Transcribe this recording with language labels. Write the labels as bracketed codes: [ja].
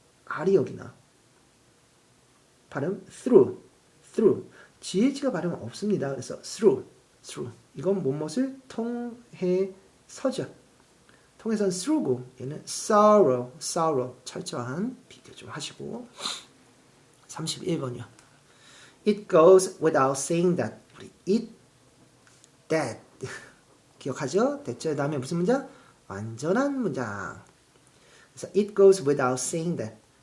[ko] R이 여기나. 발음 through. GH가 발음 없습니다. 그래서 through. 이건 무엇을 통해서죠. 통해서는 through고 얘는 thorough. 철저한 비교 좀 하시고 31번이요. [en] It goes without saying that. [ko] 우리 that 기억하죠? 됐죠? 다음에 무슨 문장? 완전한 문장. [en] 그래서 it goes without saying that.